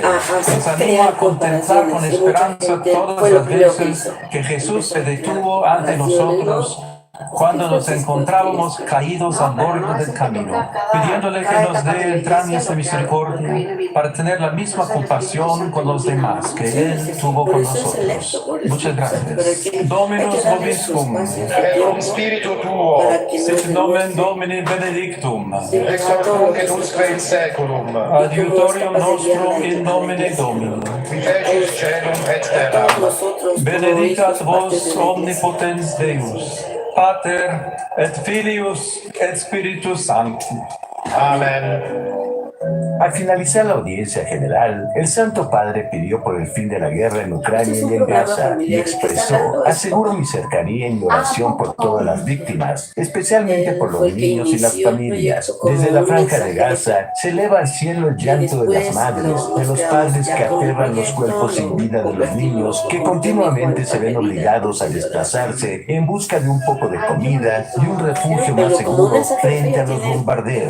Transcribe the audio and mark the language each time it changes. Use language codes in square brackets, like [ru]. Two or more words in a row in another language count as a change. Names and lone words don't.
[es] Nos animo a contemplar con esperanza todas las veces que Jesús se detuvo ante nosotros cuando nos encontrábamos caídos al borde del camino, pidiéndole que nos dé entrañas de misericordia para tener la misma compasión con los demás que Él tuvo con nosotros. Muchas gracias. [la] Dominus vobiscum. Et spiritu tuo. Sit nomen Domini benedictum. Ex hoc nunc et usque in saeculum. Adiutorium nostrum in nomine Domini. Qui fecit caelum et terram. Benedicat vos omnipotens Deus, Pater et Filius et Spiritus Sanctus. Amen. [es] Al finalizar la audiencia general, el Santo Padre pidió por el fin de la guerra en Ucrania y en Gaza y expresó: aseguro mi cercanía y mi oración por todas las víctimas, especialmente por los niños y las familias. Desde la franja de Gaza se eleva al cielo el llanto de las madres, de los padres que aterran los cuerpos sin vida de los niños, que continuamente se ven obligados a desplazarse en busca de un poco de comida y un refugio más seguro frente a los bombardeos.